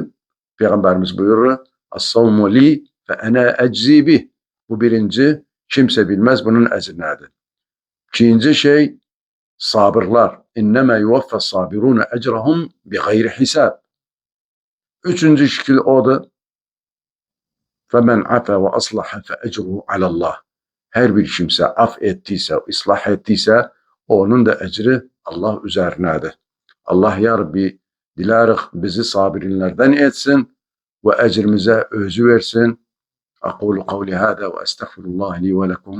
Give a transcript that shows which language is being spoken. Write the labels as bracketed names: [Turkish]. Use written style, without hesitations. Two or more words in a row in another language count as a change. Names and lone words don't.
[Turkish] Peygamberimiz buyurur [Arabic] الصوم لي فأنا أجزي به. [Turkish] Bu birinci kimse bilmez bunun ecri nedir. İkinci şey sabırlar. [Arabic] إنما يوفى الصابرون أجرهم بغير حساب. [Turkish] Üçüncü şekil o da [Arabic] فَمَنْ عَفَى وَأَصْلَحَ فَاَجْرُهُ عَلَى اللّٰهِ. [Turkish] her bir kimse af ettiyse, ıslah ettiyse onun da ecri Allah üzerinedir. Allah ya Rabbi dilerik bizi sabirinlerden etsin ve ecrimize özü versin. [Arabic] أقول قولي هذا وأستغفر الله لي ولكم.